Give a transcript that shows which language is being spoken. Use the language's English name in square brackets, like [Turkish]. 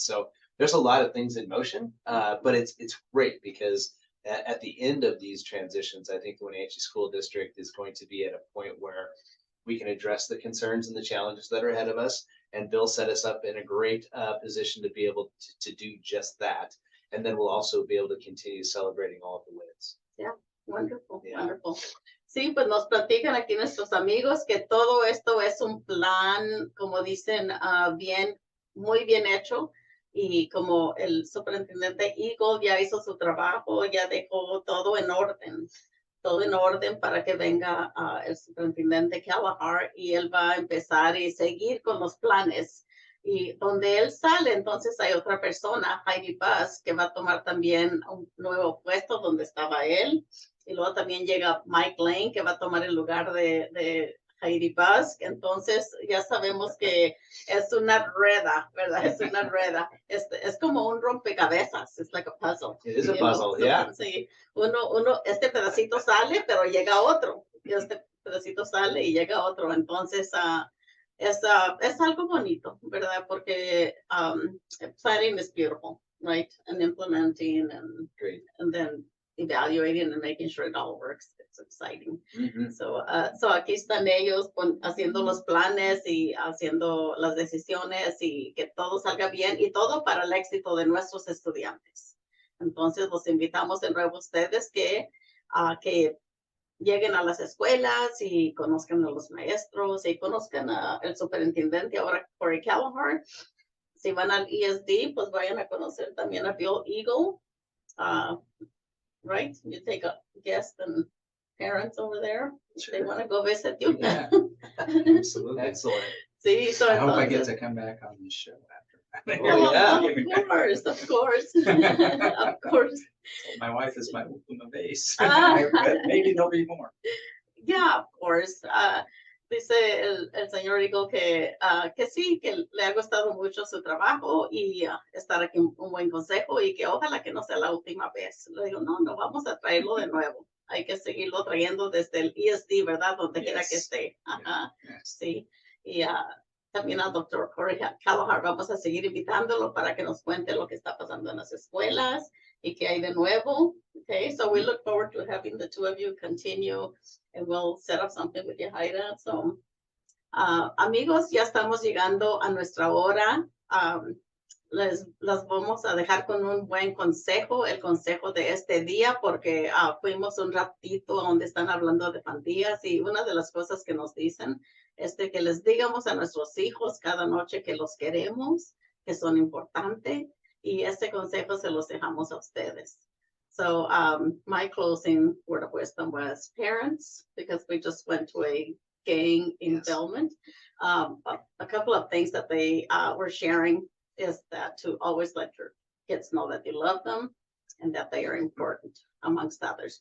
[English] So there's a lot of things in motion, but it's great because at the end of these transitions, I think the Wenatchee School District is going to be at a point where we can address the concerns and the challenges that are ahead of us. And Bill set us up in a great position to be able to do just that. And then we'll also be able to continue celebrating all of the wins. Yeah, wonderful, wonderful. [Spanish] Sí, pues nos platican aquí nuestros amigos que todo esto es un plan, como dicen, muy bien hecho. Y como el superintendente Eagle ya hizo su trabajo, ya dejó todo en orden para que venga el superintendente Kalahar y él va a empezar y seguir con los planes. Y donde él sale, entonces hay otra persona, Heidi Busk, que va a tomar también un nuevo puesto donde estaba él. Y luego también llega Mike Lane, que va a tomar el lugar de Heidi Busk. Entonces ya sabemos que es una rueda, ¿verdad? Es una rueda. Es como un rompecabezas. Es [English] like a puzzle. It is a puzzle, yeah. [Spanish] Sí, este pedacito sale, pero llega otro. Y este pedacito sale y llega otro. Entonces es algo bonito, ¿verdad? Porque [English] planning is beautiful, right? And implementing and then evaluating and making sure it all works. It's exciting. Mm-hmm. [Spanish] So aquí están ellos haciendo los planes y haciendo las decisiones y que todo salga bien y todo para el éxito de nuestros estudiantes. Entonces los invitamos de nuevo a ustedes que lleguen a las escuelas y conozcan a los maestros y conozcan al superintendente ahora, Kory Kalahar. Si van al ESD, pues vayan a conocer también a Bill Eagle. [English] Right? You take a guest and parents over there. Sure. They want to go visit you. Yeah, absolutely. Excellent. Sí, so I hope I get to come back on this show after. Well, yeah. Of course. Of course. My wife is my base. Maybe there'll be more. Yeah, of course. [Spanish] Dice el señor Eagle que sí, que le ha gustado mucho su trabajo y estar aquí en un buen consejo y que ojalá que no sea la última vez. Le digo, no, vamos a traerlo de nuevo. Hay que seguirlo trayendo desde el ESD, ¿verdad? Donde quiera que esté. Ajá, sí. Y también al doctor Kory Kalahar vamos a seguir invitándolo para que nos cuente lo que está pasando en las escuelas y qué hay de nuevo. [English] Okay, so we look forward to having the two of you continue, and we'll set up something with you, Jaira. [Spanish] So, amigos, ya estamos llegando a nuestra hora. Las vamos a dejar con un buen consejo, el consejo de este día, porque fuimos un ratito donde están hablando de pandillas, y una de las cosas que nos dicen es de que les digamos a nuestros hijos cada noche que los queremos, que son importantes, y este consejo se los dejamos a ustedes. [English] So my closing word of wisdom was parents, because we just went to a gang in Belmont. A couple of things that they were sharing is that to always let your kids know that you love them and that they are important, amongst others.